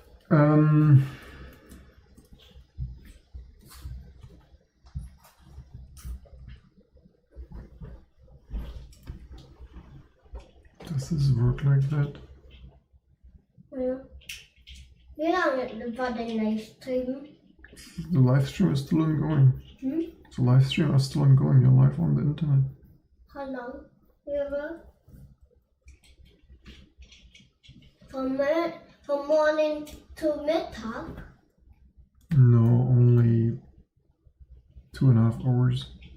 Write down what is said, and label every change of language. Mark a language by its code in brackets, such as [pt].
[en] Um, does this work like that? [de] Ja. Wie lange war dein Livestream? [en] The live stream is still ongoing. The live stream is still ongoing. You're live on the internet. How long? [de] Ja. [en] From morning to Mittag? No, only 2.5 hours.